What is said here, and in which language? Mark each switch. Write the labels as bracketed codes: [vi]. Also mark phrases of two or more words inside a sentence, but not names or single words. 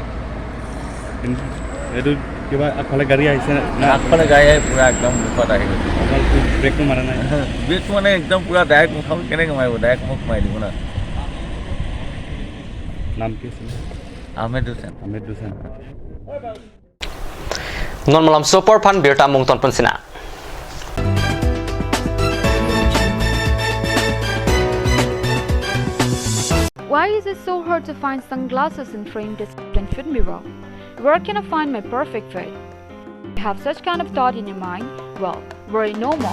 [as] এইটো কিবা আগফালে গাড়ী আহিছে আগফালে গাড়ী আহি পূৰা একদম মুখত আহি গৈছে ব্ৰেকটো মাৰা নাই ব্ৰেকটো মানে একদম পূৰা ডাইৰেক্ট মুখত কেনেকৈ মাৰিব ডাইৰেক্ট মুখ মাৰি দিব না নাম কি আছিলে আহমেদ হুছেইন [mjw] Non malam super pan birta mungton pensina. [en] Why is it so hard to find sunglasses in frame display fit mirror? Where can I find my perfect fit? You have such kind of thought in your mind? Well, worry no more.